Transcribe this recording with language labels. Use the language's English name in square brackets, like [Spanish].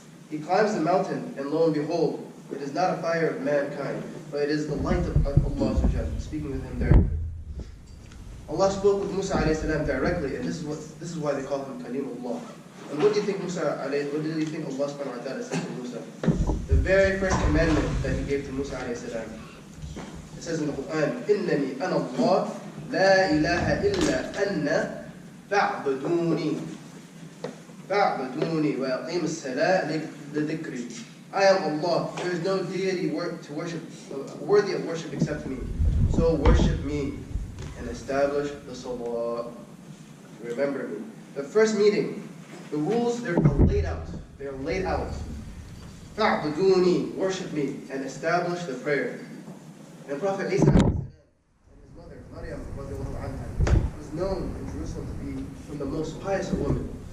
[English] He climbs the mountain, and lo and behold, it is not a fire of mankind, but it is the light of Allah, speaking with him directly. Allah spoke with Musa ﷺ directly, and this is why they call him Kalimullah. And what do you think what did you think Allah subhanahu wa ta'ala said to Musa? The very first commandment that he gave to Musa ﷺ. It says in the Quran, [Arabic] إِنَّنِي أَنَا اللَّهُ لَا إِلَهَ إِلَّا أَنَّ فَاعْبُدُونِي وَأَقِيمُ الصَّلَاةَ لِذِكْرِي. [English] I am Allah. There is no deity worthy of worship except me. So worship me and establish the Salah. Remember me. The first meeting, the rules, they're laid out. They are laid out. فَاعْبُدُونِي, worship me, and establish the prayer. And Prophet Isa and his mother, Maryam, was known in Jerusalem to be from the most pious of women.